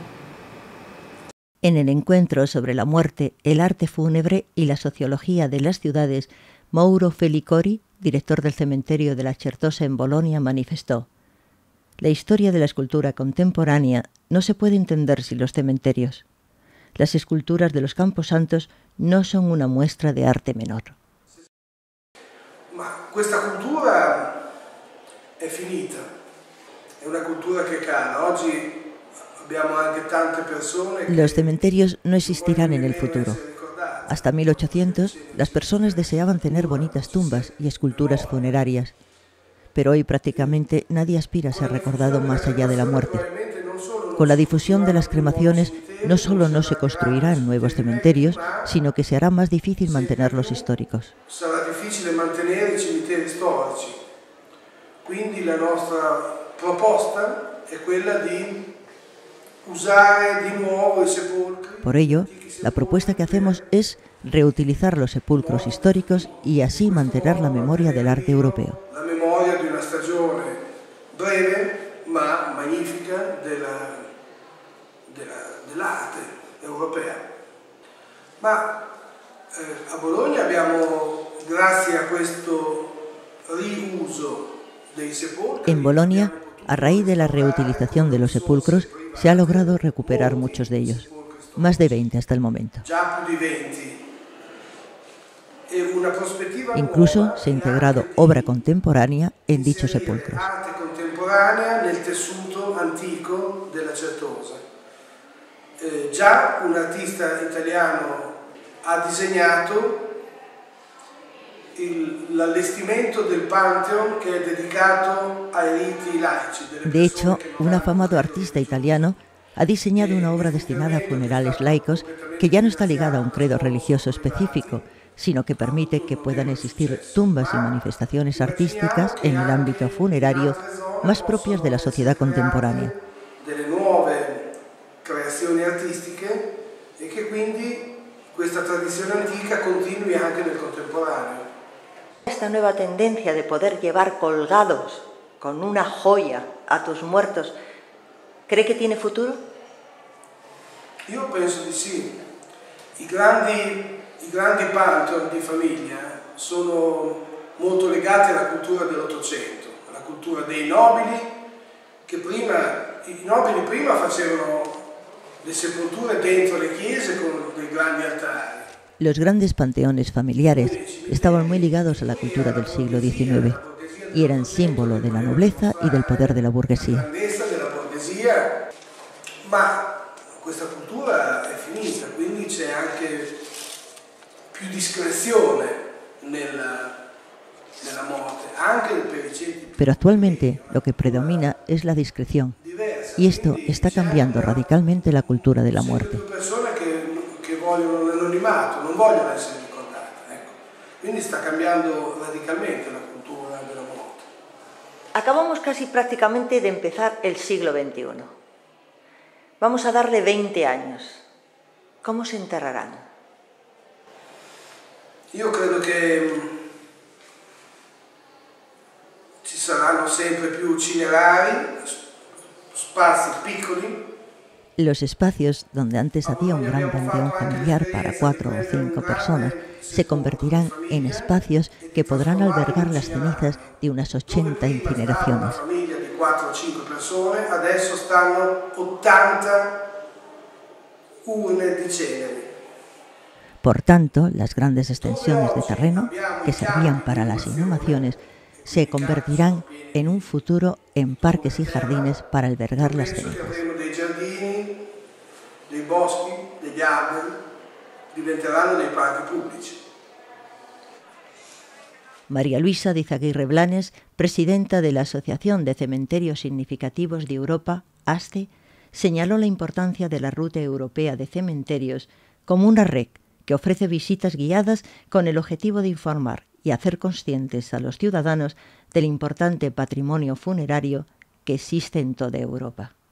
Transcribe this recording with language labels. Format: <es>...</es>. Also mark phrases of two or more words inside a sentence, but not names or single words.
<es>En el encuentro sobre la muerte, el arte fúnebre y la sociología de las ciudades, Mauro Felicori, director del cementerio de la Certosa en Bolonia, manifestó: la historia de la escultura contemporánea no se puede entender sin los cementerios. Las esculturas de los camposantos no son una muestra de arte menor.</es> <it>Ma questa cultura è finita, è una cultura che cala. Oggi abbiamo anche tante persone che...</it> <es>Los cementerios no existirán en el futuro. Hasta 1800, las personas deseaban tener bonitas tumbas y esculturas funerarias, pero hoy prácticamente nadie aspira a ser recordado más allá de la muerte. Con la difusión de las cremaciones, no solo no se construirán nuevos cementerios, sino que se hará más difícil mantenerlos históricos.</es> <it>Sarà difficile mantenere i cimiteri storici. Quindi la nostra proposta è quella di usare di nuovo i sepolcri.</it> <es>Por ello, la propuesta que hacemos es reutilizar los sepulcros históricos y así mantener la memoria del arte europeo.</es> <it>La memoria di una stagione breve ma magnifica dell'arte europea. Ma a Bologna abbiamo, grazie a questo riuso dei sepolcri...</it> <es>En Bolonia, a raíz de la reutilización de los sepulcros, se ha logrado recuperar muchos de ellos, más de 20 hasta el momento. Incluso se ha integrado obra contemporánea en dichos sepulcros.</es> <it>contemporanea nel tessuto antico della Certosa. Già un artista italiano ha disegnato l'allestimento del Pantheon</it> <es>que es dedicado</es> <it>ai riti laici.</it> <es>De hecho, un afamado artista italiano ha diseñado una obra destinada a funerales laicos que ya no está ligada a un credo religioso específico, sino que permite que puedan existir tumbas y manifestaciones artísticas en el ámbito funerario más propias de la sociedad contemporánea.</es> <it>Delle nuove creazioni artistiche e che quindi questa tradizione antica continui anche nel contemporaneo.</it> <es>Esta nueva tendencia de poder llevar colgados con una joya a tus muertos, ¿cree que tiene futuro?</es> <it>Io penso di sì. I grandi pantheon di famiglia sono molto legati alla cultura dell'Ottocento, alla cultura dei nobili, che i nobili prima facevano le sepolture dentro le chiese con dei grandi altari.</it> <es>Los grandes panteones familiares estaban muy ligados a la cultura del siglo XIX y eran símbolo de la nobleza y del poder de la burguesía.</es> <it>Ma questa cultura è finita, quindi c'è anche più discrezione nella morte, anche per i ceti.</it> <es>Pero actualmente lo que predomina es la discreción y esto está cambiando radicalmente la cultura de la muerte.</es> <it>Persone che vogliono l'anonimato, non vogliono essere ricordate, ecco. Quindi sta cambiando radicalmente la cultura della morte.</it> <es>Acabamos casi prácticamente de empezar el siglo XXI. Vamos a darle 20 años. ¿Cómo se enterrarán?</es> <it>Io credo che ci saranno sempre più cinerari, spazi piccoli.</it> <es>Los espacios donde antes había un gran panteón familiar para 4 o 5 personas se convertirán en espacios que podrán albergar las cenizas de unas 80 incineraciones.</es> <it>Una famiglia di 4 o 5 persone, adesso stanno 80 urne di ceneri.</it> <es>Por tanto, las grandes extensiones de terreno que servían para las inhumaciones se convertirán en un futuro en parques y jardines para albergar las cenizas.</es> <it>Dei giardini, dei boschi, degli alberi, diventeranno dei parchi pubblici.</it> <es>María Luisa de Izaguirre Blanes, presidenta de la Asociación de Cementerios Significativos de Europa, ASCE, señaló la importancia de la Ruta Europea de Cementerios como una red que ofrece visitas guiadas con el objetivo de informar y hacer conscientes a los ciudadanos del importante patrimonio funerario que existe en toda Europa.</es>